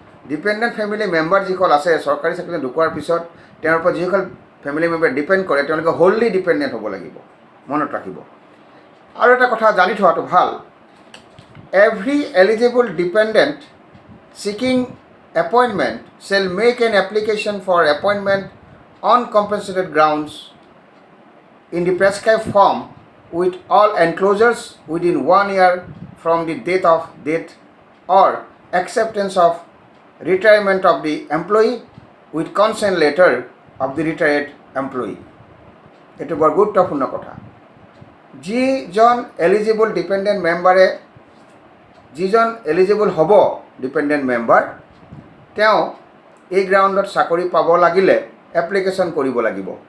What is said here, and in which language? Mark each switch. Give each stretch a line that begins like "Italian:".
Assamese: Dependent family member যিসকল আছে, চৰকাৰী চাকৰি ঢুকোৱাৰ পিছত তেওঁৰ ওপৰত যিসকল ফেমিলি মেম্বাৰ ডিপেণ্ড কৰে, তেওঁলোকে হ'ললি ডিপেণ্ডেণ্ট হ'ব লাগিব, মনত ৰাখিব। আৰু এটা কথা জানি থোৱাটো ভাল,
English: Every eligible dependent seeking appointment shall make an application for appointment on compensated grounds in the prescribed form with all enclosures within 1 year from the death or acceptance of retirement of the employee with consent letter of the retired employee.
Assamese: এটো বৰ গুৰুত্বপূৰ্ণ কথা। যিজন eligible dependent মেম্বাৰে, যিজন eligible হ'ব dependent member, তেওঁ এই গ্ৰাউণ্ডত চাকৰি পাব লাগিলে এপ্লিকেশ্যন কৰিব লাগিব।